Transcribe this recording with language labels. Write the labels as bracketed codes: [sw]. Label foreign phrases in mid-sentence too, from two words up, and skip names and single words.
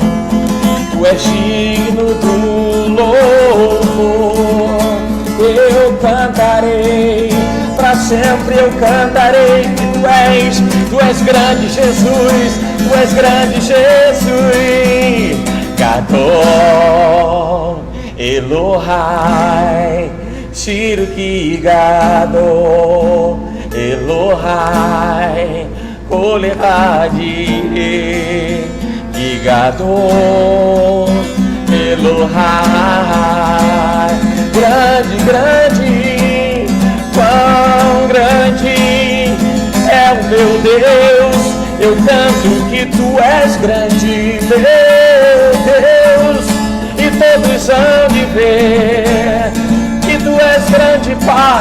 [pt] Tu és digno do louvor. Eu cantarei, para sempre eu cantarei que Tu és grande, Jesus. Tu és grande, Jesus. [he] Gadol Elohai Shirki Gadol Elohai Kol Echad Gadol Elohai. [pt] Grande, grande, quão grande é o meu Deus. Eu canto que Tu és grande, meu Deus, e todos hão de ver que Tu és grande, Pai.